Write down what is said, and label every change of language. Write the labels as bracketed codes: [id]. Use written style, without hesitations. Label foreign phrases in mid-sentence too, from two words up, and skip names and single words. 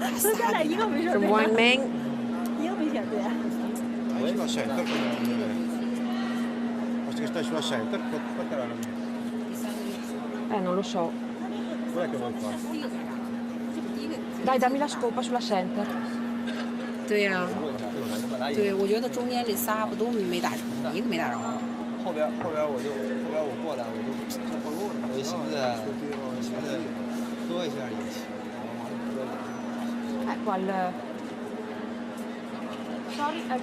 [zh] 剩下来一个没事 [en] from Wang Meng. [zh] 一个没选对。 [it] Sulla center. Basta che stai sulla center, perché Non lo so. quella che vuoi fare? Dai, dammi la scopa sulla center. [zh] 对呀、对，我觉得中间这仨不都没打成，一个没打着。后边我过来，我就寻思喝一下也行。 [it] Ecco al... [en] Sorry,